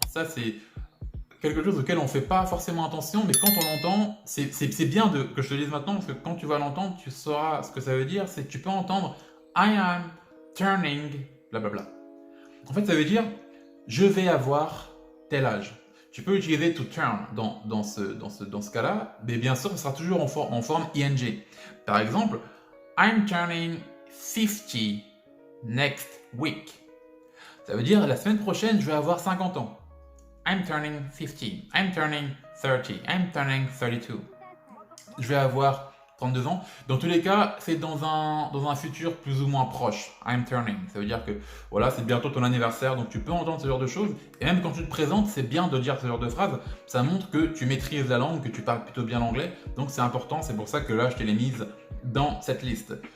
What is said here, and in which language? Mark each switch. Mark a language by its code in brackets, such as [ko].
[fr] Ça, c'est quelque chose auquel on ne fait pas forcément attention, mais quand on l'entend, c'est bien que je te le dise maintenant, parce que quand tu vas l'entendre, tu sauras ce que ça veut dire. C'est que tu peux entendre [en] I am turning, [fr] blablabla. En fait, ça veut dire je vais avoir tel âge. Tu peux utiliser to turn dans ce cas-là, mais bien sûr, ce sera toujours en forme ing. Par exemple, [en] I'm turning 50 next week. [fr] Ça veut dire la semaine prochaine, je vais avoir 50 ans. [en] I'm turning 50, I'm turning 30, I'm turning 32. [fr] Je vais avoir 32 ans. Dans tous les cas, c'est dans un futur plus ou moins proche. [en] I'm turning. [fr] Ça veut dire que voilà, c'est bientôt ton anniversaire, donc tu peux entendre ce genre de choses. Et même quand tu te présentes, c'est bien de dire ce genre de phrase. Ça montre que tu maîtrises la langue, que tu parles plutôt bien l'anglais. Donc c'est important, c'est pour ça que là, je te l'ai mise dans cette liste.